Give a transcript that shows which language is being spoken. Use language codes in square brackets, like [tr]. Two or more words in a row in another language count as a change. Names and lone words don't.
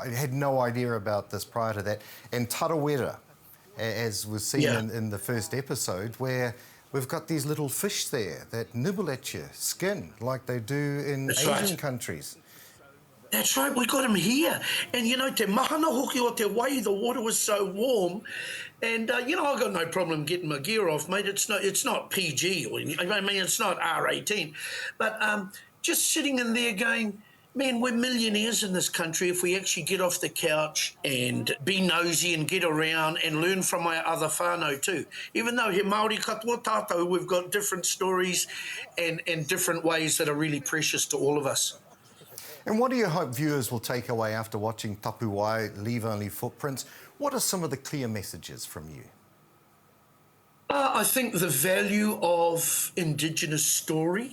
[en] I had no idea about this prior to that. And tarawera, as was seen in the first episode, where we've got these little fish there that nibble at your skin like they do in Asian countries. That's right, we got them here. And, you know, [mi] te mahana hoki o te wai, [en] the water was so warm. And, you know, I've got no problem getting my gear off, mate. It's not PG, or I mean, it's not R18. But just sitting in there going, man, we're millionaires in this country if we actually get off the couch and be nosy and get around and learn from our other whānau too. Even though [mi] he Māori katoa tātou, [en] we've got different stories and different ways that are really precious to all of us. And what do you hope viewers will take away after watching Tapuwae Leave Only Footprints? What are some of the clear messages from you? I think the value of Indigenous story.